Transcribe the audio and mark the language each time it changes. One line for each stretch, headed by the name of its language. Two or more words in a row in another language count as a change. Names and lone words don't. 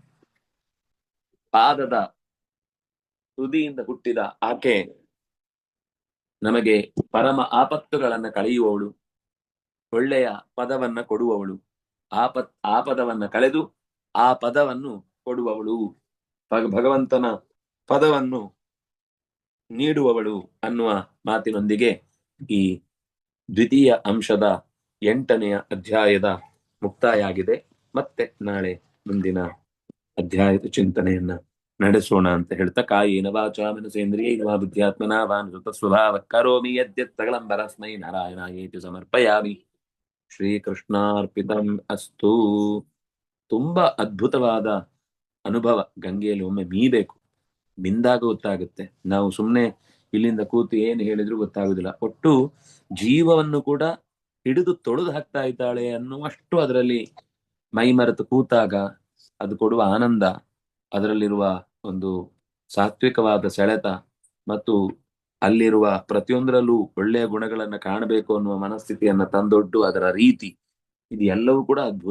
Kannada: ಪಾದದ ತುದಿಯಿಂದ ಹುಟ್ಟಿದ ಆಕೆ ನಮಗೆ ಪರಮ ಆಪತ್ತುಗಳನ್ನ ಕಳೆಯುವವಳು, ಒಳ್ಳೆಯ ಪದವನ್ನ ಕೊಡುವವಳು, ಆ ಪದವನ್ನ ಕಳೆದು ಆ ಪದವನ್ನು ಕೊಡುವವಳು, ಭಗವಂತನ ಪದವನ್ನು ನೀಡುವವಳು ಅನ್ನುವ ಮಾತಿನೊಂದಿಗೆ ಈ ದ್ವಿತೀಯ ಅಂಶದ 8ನೆಯ ಅಧ್ಯಾಯದ ಮುಕ್ತಾಯ ಆಗಿದೆ. ಮತ್ತೆ ನಾಳೆ ಮುಂದಿನ ಅಧ್ಯಾಯದ ಚಿಂತನೆಯನ್ನ ನಡೆಸೋಣ ಅಂತ ಹೇಳ್ತಾ,
Sanskrit: ಕಾಯೇನ ವಾಚಾ ಮನಸೇಂದ್ರಿಯೈರ್ವಾ ಬುದ್ಧ್ಯಾತ್ಮನಾ ವಾನುಸೃತ ಸ್ವಭಾವ ಕರೋಮಿ ಯದ್ಯತ್ ಸಕಲಂ ಪರಸ್ಮೈ ನಾರಾಯಣಾಯೇತಿ ಸಮರ್ಪಯಾಮಿ. ಶ್ರೀಕೃಷ್ಣಾರ್ಪಿತಂ ಅಸ್ತು.
Kannada: ತುಂಬಾ ಅದ್ಭುತವಾದ ಅನುಭವ ಗಂಗೆಯಲ್ಲಿ ಒಮ್ಮೆ ಮೀಬೇಕು, ಮಿಂದಾಗ ಗೊತ್ತಾಗುತ್ತೆ. ನಾವು ಸುಮ್ಮನೆ ಇಲ್ಲಿಂದ ಕೂತು ಏನು ಹೇಳಿದ್ರು ಗೊತ್ತಾಗುದಿಲ್ಲ. ಒಟ್ಟು ಜೀವವನ್ನು ಕೂಡ ಹಿಡಿದು ತೊಳೆದು ಹಾಕ್ತಾ ಇದ್ದಾಳೆ ಅನ್ನುವಷ್ಟು ಅದರಲ್ಲಿ ಮೈ ಮರೆತು ಕೂತಾಗ ಅದು ಕೊಡುವ ಆನಂದ, ಅದರಲ್ಲಿರುವ ಒಂದು ಸಾತ್ವಿಕವಾದ ಸೆಳೆತ ಮತ್ತು ಅಲ್ಲಿರುವ ಪ್ರತಿಯೊಂದರಲ್ಲೂ ಒಳ್ಳೆಯ ಗುಣಗಳನ್ನ ಕಾಣಬೇಕು ಅನ್ನುವ ಮನಸ್ಥಿತಿಯನ್ನ ತಂದೊಡ್ಡು ಅದರ ರೀತಿ, ಇದು ಎಲ್ಲವೂ ಕೂಡ ಅದ್ಭುತ.